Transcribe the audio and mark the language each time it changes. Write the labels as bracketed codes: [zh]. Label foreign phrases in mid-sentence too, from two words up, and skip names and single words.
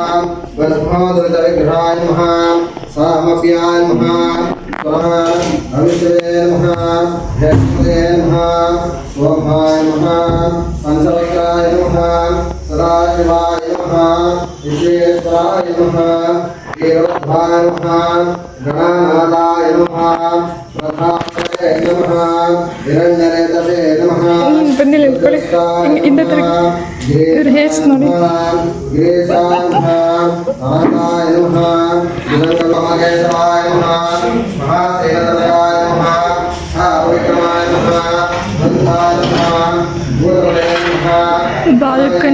[sa] वस्मोदविग्रहाय नमः, सामप्याय नमः, भविष्ये नमः, जगते नमः, सोमाय नमः, पंचवक्राय नमः, सदाशिवाय नमः, विश्वेश्वराय नमः, देवोद्धाय नमः, गणानाथाय नमः, प्रधानाय नमः, निरंजनेतसे नमः, [kn] ಬಂದಿಲ್ಲ ಇಟ್ಕೊಳ್ಳಿ. ಹಿಂದೆ ತಿರುಗಿ ಇವ್ರ ಹೇರ್ಸ್ ನೋಡಿ. [sa] ಗಿರೀಶಾಯ ನಮಃ, ನಾರಾಯಣಾಯ ನಮಃ, ವಿಧಂಗಮಹೇಶಾಯ ನಮಃ, ಮಹಾಸೇನತನಯಾಯ ನಮಃ, ವಿಕ್ರಮಾಯ ನಮಃ, ಬಂಧಾಯ ನಮಃ, ಗುರುವೇ ನಮಃ,